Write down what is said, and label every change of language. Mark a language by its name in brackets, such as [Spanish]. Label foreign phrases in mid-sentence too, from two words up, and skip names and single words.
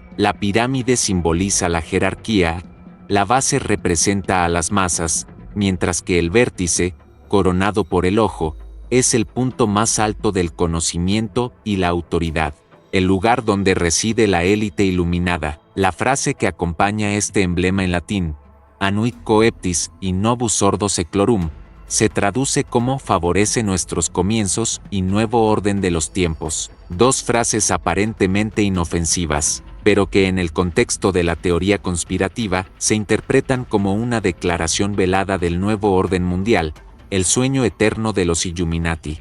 [Spanish] La pirámide simboliza la jerarquía, la base representa a las masas, mientras que el vértice, coronado por el ojo, es el punto más alto del conocimiento y la autoridad, el lugar donde reside la élite iluminada. La frase que acompaña este emblema en latín, [Latin] Anuit coeptis in novus ordo seclorum, [Spanish] se traduce como favorece nuestros comienzos y nuevo orden de los tiempos. Dos frases aparentemente inofensivas, pero que en el contexto de la teoría conspirativa se interpretan como una declaración velada del nuevo orden mundial, el sueño eterno de los Illuminati.